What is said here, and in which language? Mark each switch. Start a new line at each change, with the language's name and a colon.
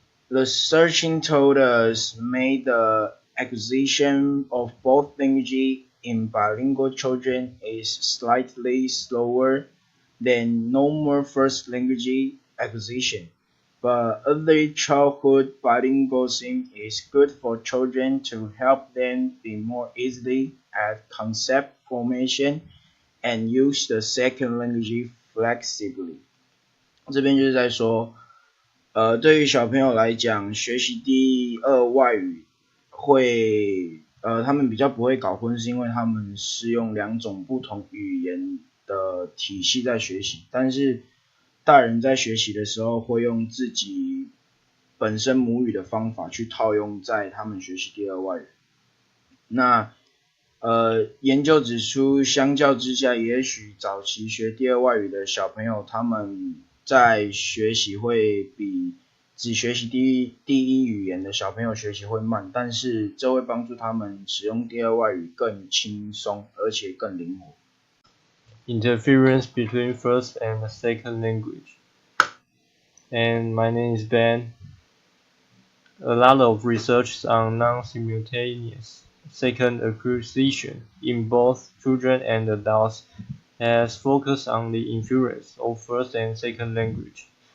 English: The searching told us made the acquisition of both languages in bilingual children is slightly slower than normal first language acquisition. But early childhood bilingualism is good for children to help them be more easily at concept formation and use the second language flexibly.
Chinese: 这边就是在说，对于小朋友来讲，学习第二外语会，他们比较不会搞混，是因为他们是用两种不同语言的体系在学习，但是大人在学习的时候会用自己本身母语的方法去套用在他们学习第二外语。那研究指出，相较之下，也许早期学第二外语的小朋友，他们在学习会比只学习第一语言的小朋友学习会慢，但是这会帮助他们使用第二外语更轻松，而且更灵活。
English: Interference between first and second language. And my name is Ben. A lot of research on non-simultaneous second acquisition in both children and adults has focused on the influence of first and second language.